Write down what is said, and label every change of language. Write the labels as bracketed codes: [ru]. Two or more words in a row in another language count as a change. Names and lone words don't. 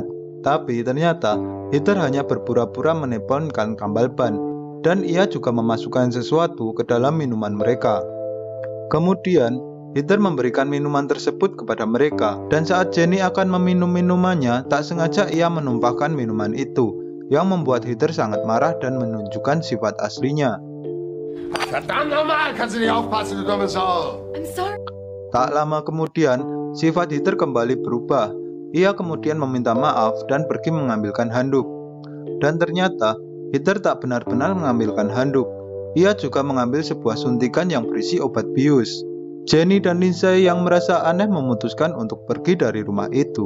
[id] Tapi ternyata Heather hanya berpura-pura menelponkan tambal ban dan ia juga memasukkan sesuatu ke dalam minuman mereka. Kemudian Heather memberikan minuman tersebut kepada mereka, dan saat Jenny akan meminum minumannya, tak sengaja ia menumpahkan minuman itu, yang membuat Heather sangat marah dan menunjukkan sifat aslinya. [de] Verdammt nochmal, kannst du nicht aufpassen, du dumme Sau. [en] I'm sorry. [id] Tak lama kemudian, sifat Heather kembali berubah. Ia kemudian meminta maaf dan pergi mengambilkan handuk. Dan ternyata, Heather tak benar-benar mengambilkan handuk. Ia juga mengambil sebuah suntikan yang berisi obat bius. Jenny dan Lindsay yang merasa aneh memutuskan untuk pergi dari rumah itu.